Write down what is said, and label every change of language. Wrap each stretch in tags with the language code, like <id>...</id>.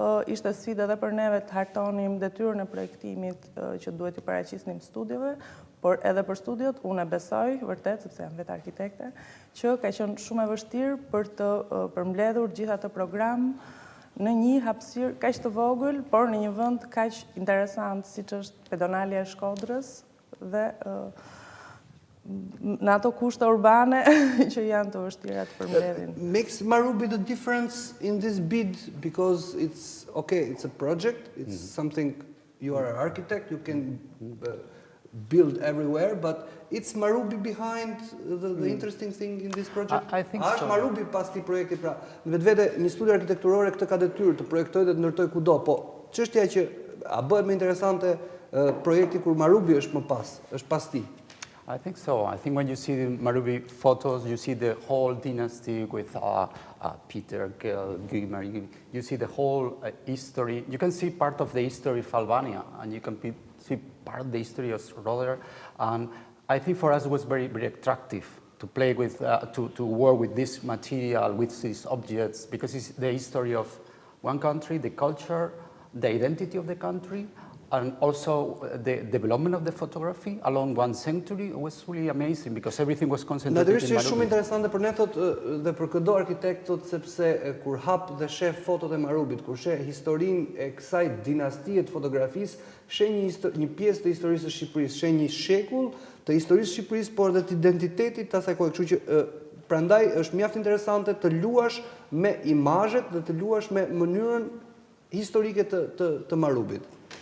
<sq>Ishte sfidë edhe për neve të hartonim detyrën e projektimit që duhet i paraqisnim studiove, por edhe për studiot unë e besoj vërtet, sepse jam vetë arkitekte, që ka qenë shumë e vështirë për të përmbledhur gjithë atë program në një hapësirë kaq të vogël, por në një vend kaq interesant siç është pedonalia e Shkodrës dhe në ato kushte urbane që janë të vështira të përmbledhin.</sq> <en>Makes Marubi the difference in this bid because it's a project, it's something, you are an architect, you can build everywhere, but it's Marubi behind the interesting thing in this project? I think so.</en> <sq>Është Marubi pas këtij projekti, pra, në vetvete një studio arkitekturore këtë ka detyrë të projektojë dhe të ndërtojë kudo, po çështja që a bëhet më interesante projekti kur Marubi është më pas, është pas tij.</sq> <en>I think so. I think when you see the Marubi photos, you see the whole dynasty with Peter, Guimer. You see the whole history. You can see part of the history of Albania, and you can see part of the history of Roder. And I think for us it was very, very attractive to play with, to work with this material, with these objects, because it's the history of one country, the culture, the identity of the country, and also the development of the photography along one century. It was really amazing because everything was concentrated in Marubi.</en> <sq>Natyrisht është shumë interesante për ne thotë dhe për çdo arkitekt thotë sepse kur hap dhe sheh fotot e Marubit, kur sheh historinë e kësaj dinastie të fotografisë, sheh një pjesë të historisë së Shqipërisë, sheh një shekull të historisë së Shqipërisë, por edhe të identitetit të asaj kohe. Kështu që prandaj është mjaft interesante të luash me imazhet dhe të luash me mënyrën historike të Marubit.</sq>